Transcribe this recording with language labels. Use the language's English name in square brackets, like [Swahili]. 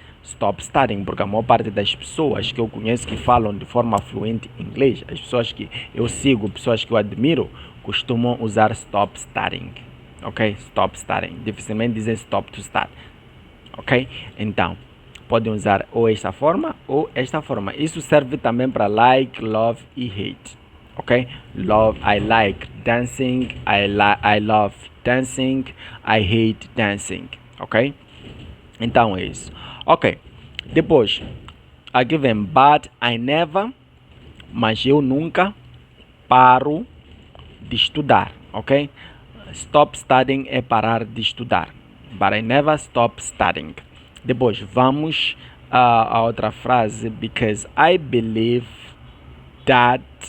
[English] Stop studying, [Portuguese] porque a maior parte das pessoas que eu conheço que falam de forma fluente inglês, as pessoas que eu sigo, pessoas que eu admiro, costumam usar stop studying. ok? Stop studying. Dificilmente dizem [English] stop to study, [Portuguese] ok? Então, podem usar ou esta forma ou esta forma. Isso serve também para like, love e hate, ok? [English] Love, I like dancing, I love dancing, I hate dancing, ok? [Portuguese] Então é isso, ok? Depois, aqui vem [English] but I never, [Portuguese] mas eu nunca paro de estudar, ok? [English] Stop studying [Portuguese] é parar de estudar, [English] but I never stop studying. [Portuguese] Depois vamos a outra frase, [English] because I believe that.